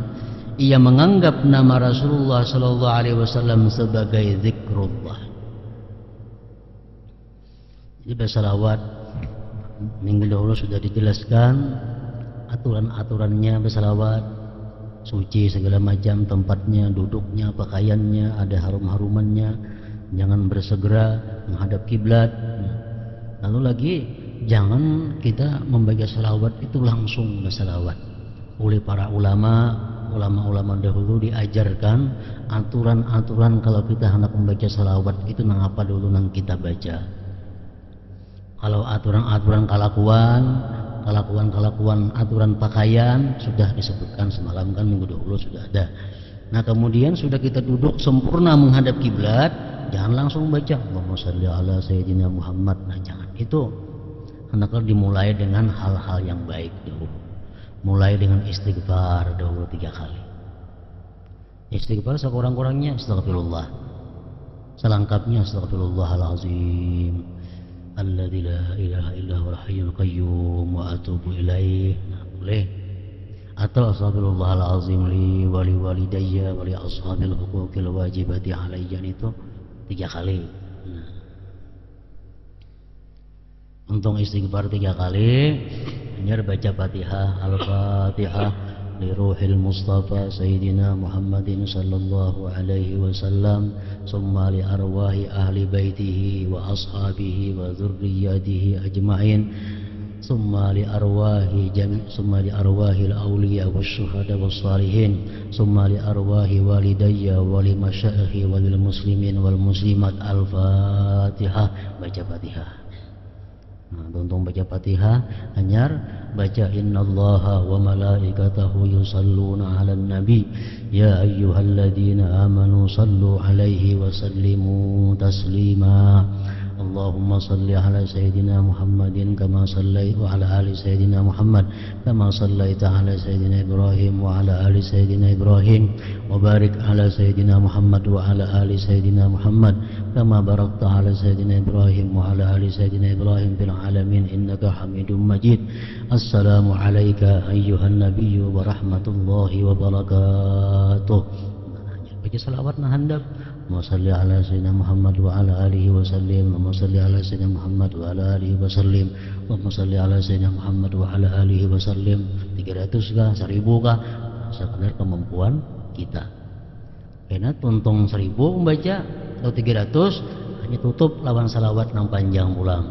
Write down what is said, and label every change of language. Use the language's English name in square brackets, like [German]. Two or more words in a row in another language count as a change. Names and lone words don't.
[Indonesian] Ia menganggap nama Rasulullah [Arabic] صلى الله عليه وسلم [Indonesian] sebagai zikrullah. Jadi bersalawat minggu dahulu sudah dijelaskan aturan-aturannya bersalawat, suci segala macam tempatnya, duduknya, pakaiannya, ada harum-harumannya, jangan bersegera menghadap kiblat. Lalu lagi jangan kita membaca salawat itu langsung bersalawat. Oleh para ulama dahulu diajarkan aturan-aturan kalau kita hendak membaca salawat itu nang apa dulu nang kita baca. Kalau aturan-aturan kelakuan aturan pakaian sudah disebutkan semalam kan, minggu dahulu sudah ada. Nah kemudian sudah kita duduk sempurna menghadap kiblat, jangan langsung baca [Arabic] اللهم صل على سيدنا محمد. [Indonesian] Nah jangan, itu hendaklah dimulai dengan hal-hal yang baik dulu. Mulai dengan istighfar dahulu 3 kali. Istighfar sekurang-kurangnya [Arabic] astagfirullah, selengkapnya أستغفر الله العظيم الذي لا إله إلا هو الحي القيوم وأتوب إليه. [Indonesian] Nah, boleh. [Arabic] Atau أستغفر الله العظيم لي ولوالدي ولأصحاب الحقوق الواجبة علي, [Indonesian] itu 3 kali. Nah, untung istighfar 3 kali, hanya baca Fatihah, Al-Fatihah [Arabic] لروح مصطفى سيدنا محمد صلى الله عليه وسلم ثم لأرواح أهل بيته وأصحابه وذرياته أجمعين, ثم لأرواح الأولياء والشهداء والصالحين ثم لأرواح والدي ولمشايخي وللمسلمين والمسلمات. Al-Fatihah, [Banjar] baca Fatihah. Nah, untung baca Fatihah, hanyar baca [Arabic] إن الله وملائكته يصلون على النبي يا أيها الذين آمنوا صلوا عليه وسلموا تسليما. اللهم صل على سيدنا محمد كما صليت وعلى آل سيدنا محمد كما صليت على سيدنا إبراهيم وعلى آل سيدنا إبراهيم وبارك على سيدنا محمد وعلى آل سيدنا محمد كما باركت على سيدنا إبراهيم وعلى آل سيدنا إبراهيم في العالمين إنك حميد مجيد. السلام عليك أيها النبي ورحمة الله وبركاته. [Banjar] Baca salawat nah handap. [Arabic] اللهم صل على سيدنا محمد وعلى آله وسلم. اللهم صل على سيدنا محمد وعلى آله وسلم. اللهم صل على سيدنا محمد وعلى آله وسلم. [Indonesian] 300 kah, 1000 kah, sekadar kemampuan kita. [Banjar] Karena tuntung 1000 membaca atau 300 hanya tutup lawan salawat nang panjang pulang.